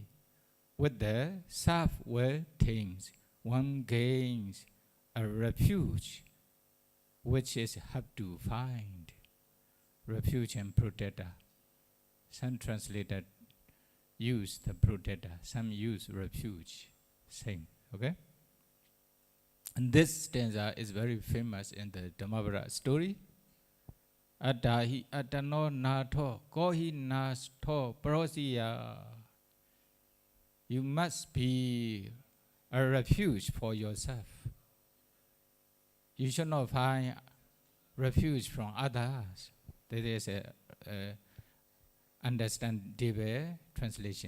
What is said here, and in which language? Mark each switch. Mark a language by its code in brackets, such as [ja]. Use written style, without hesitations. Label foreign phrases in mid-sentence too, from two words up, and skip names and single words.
[en] With the self well tamed, one gains a refuge which is have to find. Refuge and protector. Some translated use the protector, some use refuge. Same, okay? And this stanza is very famous in the Dhammapada story. [pi] Attahi attano natho kohi nasto prosiya. [en] You must be a refuge for yourself. You should not find refuge from others. That is a understandable translation.